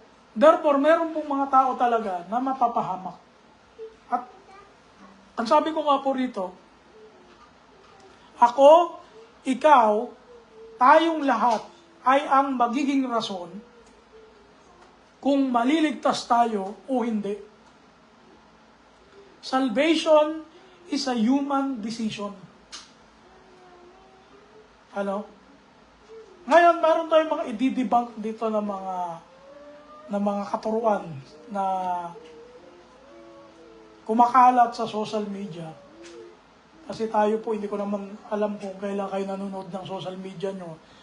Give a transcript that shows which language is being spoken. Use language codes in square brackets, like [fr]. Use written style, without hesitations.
[tl] Therefore, meron pong mga tao talaga na mapapahamak. At ang sabi ko nga po rito, ako, ikaw, tayong lahat ay ang magiging rason kung maliligtas tayo o hindi. [en] Salvation is a human decision. [tl] Ano? Ngayon, meron tayong mga i-debunk dito ng mga katuruan na kumakalat sa social media. Kasi tayo po, hindi ko naman alam kung kailan kayo nanonood ng social media nyo.